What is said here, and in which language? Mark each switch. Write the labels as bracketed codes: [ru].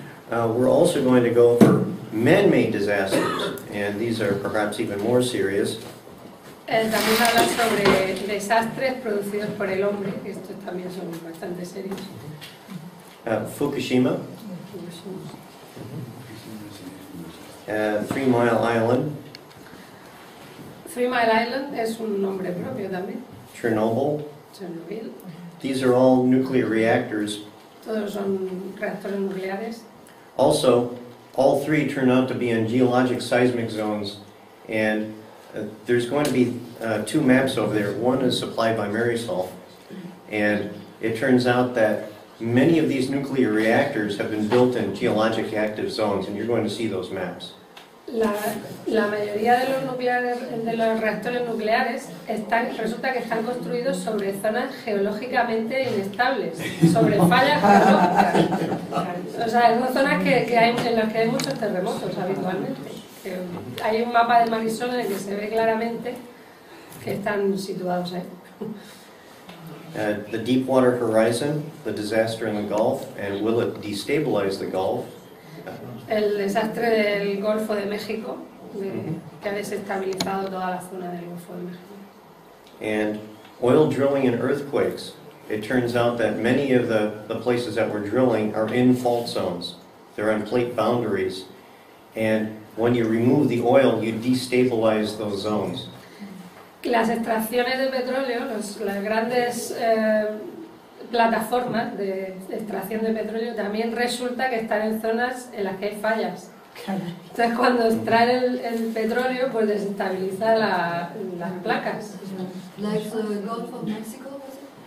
[en] We're also going to go for man-made disasters, and these are perhaps even more serious. [es] También habla sobre desastres producidos por el hombre, que estos también son bastante serios. [en] Fukushima, 3 Mile Island, [es] 3 Mile Island es un nombre propio también. [en] Chernobyl. Chernobyl. These are all nuclear reactors. [es] Todos son reactores nucleares. [en] Also, all three turn out to be in geologic seismic zones, and there's going to be 2 maps over there. One is supplied by Marisol, and it turns out that many of these nuclear reactors have been built in geologic active zones, and you're going to see those maps. [es] La mayoría de los reactores nucleares resulta que están construidos sobre zonas geológicamente inestables, sobre fallas geológicas. O sea, son zonas en las que hay muchos terremotos habitualmente. Hay un mapa de Marisol en el que se ve claramente que están situados ahí. [en] The Deepwater Horizon, the disaster in the Gulf, and will it destabilize the Gulf? [es] El desastre del Golfo de México, que ha desestabilizado toda la zona del Golfo de México. [en] And oil drilling and earthquakes. It turns out that many of the places that we're drilling are in fault zones. They're on plate boundaries. And when you remove the oil, you destabilize those zones. [es] Las extracciones de petróleo, las grandes plataformas de extracción de petróleo también resulta que están en zonas en las que hay fallas. Entonces cuando extraen el petróleo pues desestabiliza las placas. [en] Like the Gulf of Mexico, was it?